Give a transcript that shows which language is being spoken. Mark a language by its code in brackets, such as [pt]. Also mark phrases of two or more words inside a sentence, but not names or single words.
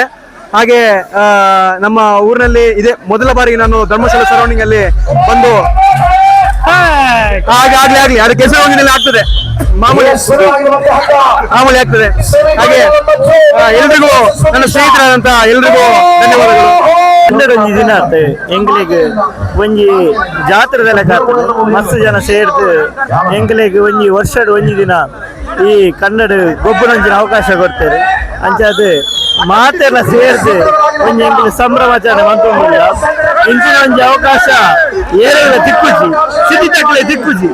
[kn] ಹಾಗೆ ನಮ್ಮ ಊರಿನಲ್ಲಿ ಇದೇ ಮೊದಲ ಬಾರಿಗೆ ನಾನು ಧರ್ಮಸ್ಥಳ ಸರೌಂಡಿಂಗ್ ಅಲ್ಲಿ ಬಂದು ಆಗ್ಲಿ ಅದು ಕೆಸರು ಹೊಂದಿನಲ್ಲಿ ಆಗ್ತದೆ ಮಾಮೂಲಿ ಆಗ್ತದೆ. ಹಾಗೆ ಎಲ್ರಿಗೂ ನನ್ನ ಸ್ನೇಹಿತರಾದಂತ ಎಲ್ರಿಗೂ ಧನ್ಯವಾದಗಳು. [tcy] ಒಂಜಿ ದಿನ ಎಂಗ್ಲಿಗೆ ಒಂಜಿ ಜಾತ್ರೆದೆಲ್ಲ ಕಾರ್ತದೆ ಮಸ್ತ್ ಜನ ಸೇರ್ತು ಎಂಗ್ಲಿಗೆ ಒಂಜಿ ವರ್ಷದ ಒಂಜಿ ದಿನ ಈ ಕನ್ನಡ ಗೊಬ್ಬರೊಂಜಿನ [kn] ಅವಕಾಶ ಕೊಡ್ತೇವೆ [tcy] ಅಂಚಾದ ಮಾತೆಲ್ಲ ಸೇರ್ದು ಒಂಜಿ ಎಂಗ್ಲಿ ಸಂಭ್ರಮಾಚರಣೆ ಮಂತೊಂದಿಲ್ಲ ಇಂಚಿನ ಒಂಜಿ ಅವಕಾಶ ಏರೆಲ್ಲ ತಿಕ್ಕುಜಿ ಸಿಟಿ ತಕ್ಕಲೆ ತಿಕ್ಕುಜಿ